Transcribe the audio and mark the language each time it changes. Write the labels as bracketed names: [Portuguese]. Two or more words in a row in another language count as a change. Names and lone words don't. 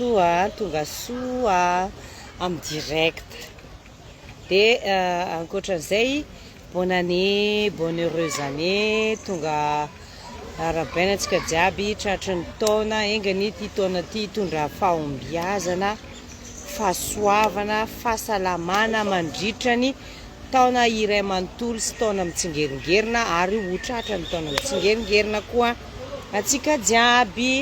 [Malagasy] soa am direct. De ankoatran'izay, [French] bonne année, bonne heureuse année, [Malagasy] tonga arabaina antsika jiaby tratry ny taona, engany ity taona ity hitondra fahombiazana, fahasoavana, fahasalamana mandritra ny taona iray manontolo sy taona mitsingeringerina ary ho tratra ny taona mitsingeringerina koa atsika jiaby.